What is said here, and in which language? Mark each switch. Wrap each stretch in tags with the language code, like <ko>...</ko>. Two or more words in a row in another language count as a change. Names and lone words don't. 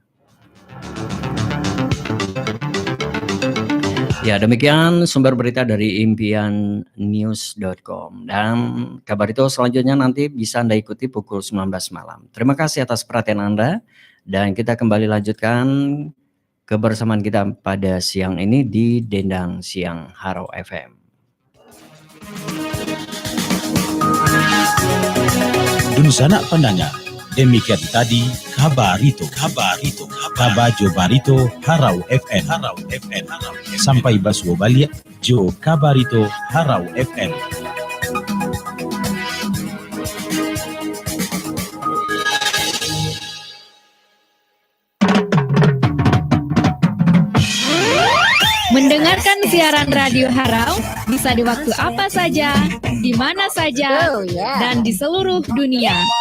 <id>Ya, demikian sumber berita dari impiannews.com. Dan kabar itu selanjutnya nanti bisa Anda ikuti pukul 19 malam. Terima kasih atas perhatian Anda. Dan kita kembali lanjutkan kebersamaan kita pada siang ini di Dendang Siang Harau FM.</id> <min>Dun sanak</min> <id>pendengar, demikian tadi kabar itu,</id> <min>kabajo barito</min> <id>Harau FM.</id> <min>Sampai basuo balik, jo kabar itu Harau FM.</min> <id>Mendengarkan siaran Radio Harau bisa di waktu apa saja, di mana saja, dan di seluruh dunia.</id>